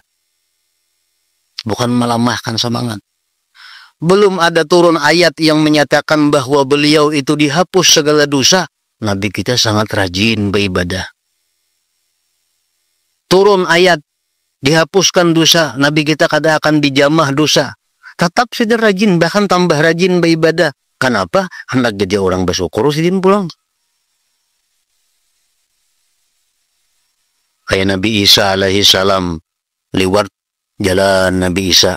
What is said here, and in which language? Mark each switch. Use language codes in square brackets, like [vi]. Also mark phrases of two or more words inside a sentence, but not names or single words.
[id] Bukan melemahkan semangat. Belum ada turun ayat yang menyatakan bahwa beliau itu dihapus segala dosa. Nabi kita sangat rajin beribadah. Turun ayat dihapuskan dosa, Nabi kita kada akan dijamah dosa. Tetap saja rajin, bahkan tambah rajin beribadah. Kenapa? Hendak jadi orang bersyukur, [bjn] sidin pulang. [id] Kayak Nabi Isa [ar] عليه السلام [id] lewat jalan Nabi Isa.